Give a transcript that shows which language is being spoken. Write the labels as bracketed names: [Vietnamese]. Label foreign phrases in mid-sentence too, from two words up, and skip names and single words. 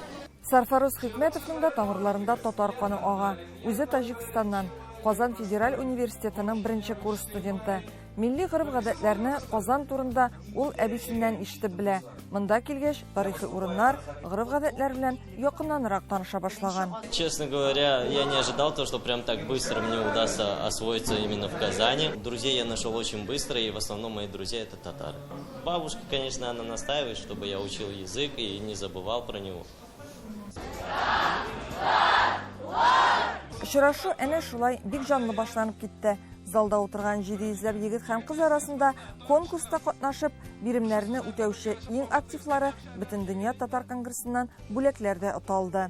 [Tatar] Сарфарус Хикмәтовның да тамырларында татар каны ага. Үзе Таҗикстаннан, Казан федераль университетының беренче курс студенты. Милли гореф-гадәтләрне Казан турында ул әбисеннән ишетеп белә. Монда килгәч, тарихи урыннар, гореф-гадәтләр белән якыннанрак таныша башлаган. [Russian] Честно говоря, я не ожидал то, что прям так быстро мне удастся освоиться именно в Казани. Друзей я нашел очень быстро, и в основном мои друзья это татары. Бабушка, конечно, она настаивает, чтобы я учил язык и не забывал про него. [Tatar] Очрашу әнә шулай бик җанлы башланып китте. Залда утырган 700 егет һәм кыз арасында конкурста катнашып, биремнәрне үтәүче иң активлары бөтен дөнья татар конгрессыннан бүләкләрдә оталды.